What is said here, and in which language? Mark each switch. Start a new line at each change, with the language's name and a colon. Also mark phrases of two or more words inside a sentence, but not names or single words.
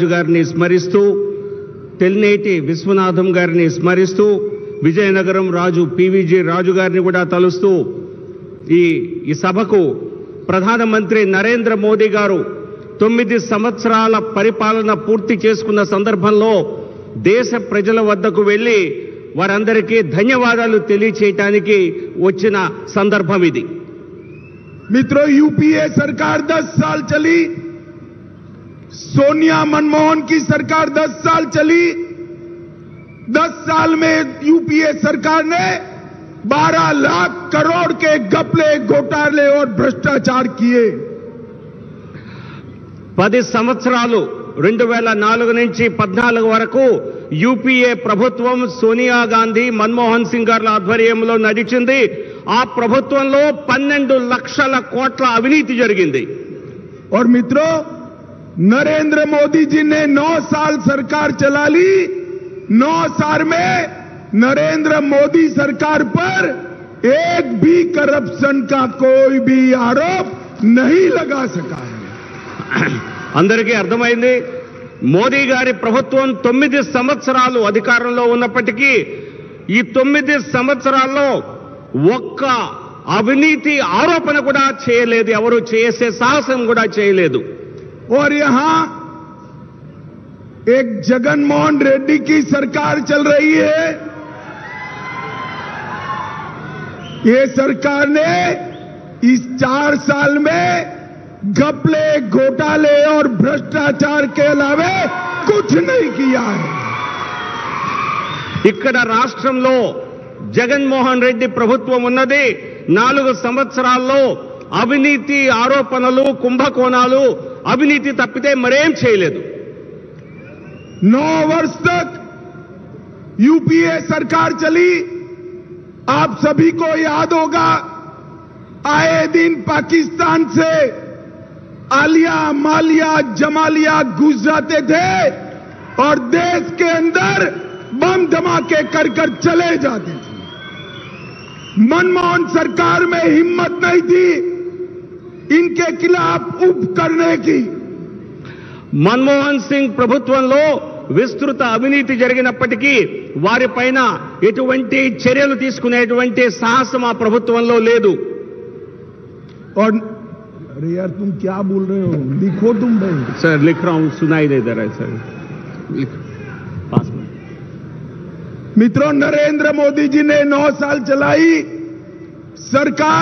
Telugu: గారిని స్మరిస్తూ తెల్నేటి విశ్వనాథం గారిని స్మరిస్తూ విజయనగరం రాజు పీవీజీ రాజు గారిని కూడా తలుస్తూ ఈ సభకు ప్రధానమంత్రి నరేంద్ర మోదీ గారు 9 సంవత్సరాల పరిపాలన పూర్తి చేసుకున్న సందర్భంలో దేశ ప్రజల వద్దకు వెళ్లి వారందరికీ ధన్యవాదాలు తెలియచేయడానికి వచ్చిన సందర్భం ఇది।
Hindi: मित्रों, यूपीए सरकार 10 साल चली, सोनिया मनमोहन की सरकार 10 साल चली। 10 साल में यूपीए सरकार ने 12 लाख करोड़ के घपले घोटाले और भ्रष्टाचार किए।
Telugu: 10 సంవత్సరాలు 2004 నుంచి 14 వరకు యూపీఏ ప్రభుత్వం సోనియా గాంధీ మన్మోహన్ సింగ్ గార్ల ఆధ్వర్యంలో నడిచింది। ఆ ప్రభుత్వంలో 12 లక్షల కోట్ల అవినీతి జరిగింది।
Hindi: और मित्रों, नरेंद्र मोदी जी ने 9 साल सरकार चला ली। 9 साल में नरेंद्र मोदी सरकार पर एक भी करप्शन का कोई भी आरोप नहीं लगा सका है।
Telugu: అందరికీ అర్థమైంది, మోదీ గారి ప్రభుత్వం 9 సంవత్సరాలు అధికారంలో ఉన్నప్పటికీ ఈ 9 సంవత్సరాల్లో ఒక్క అవినీతి ఆరోపణ కూడా చేయలేదు, ఎవరు చేసే సాహసం కూడా చేయలేదు।
Hindi: और यहां एक जगनमोहन रेड्डी की सरकार चल रही है। ये सरकार ने इस 4 साल में घपले घोटाले और भ्रष्टाचार के अलावा कुछ नहीं किया है।
Telugu: ఇక్కడ రాష్ట్రంలో జగన్మోహన్ రెడ్డి ప్రభుత్వం ఉన్నది। 4 సంవత్సరాల్లో అవినీతి ఆరోపణలు కుంభకోణాలు అవినీతి తప్పితే మరేం చేయలేదు।
Hindi: 9 वर्ष तक यूपीए सरकार चली। आप सभी को याद होगा, आए दिन पाकिस्तान से आलिया मालिया जमालिया घुस जाते थे और देश के अंदर बम धमाके कर कर चले जाते थे। मनमोहन सरकार में हिम्मत नहीं थी इनके खिलाफ उप करने की। మన్మోహన్ సింగ్ ప్రభుత్వంలో విస్తృత అవినీతి జరిగినప్పటికీ వారిపైన ఎటువంటి చర్యలు తీసుకునేటువంటి సాహసం ఆ ప్రభుత్వంలో లేదు। और अरे यार, तुम क्या बोल रहे हो? लिखो तुम भाई। सर लिख रहा हूं, सुनाई नहीं दे रहा है सर, पास में। मित्रों, नरेंद्र मोदी जी ने 9 साल चलाई सरकार।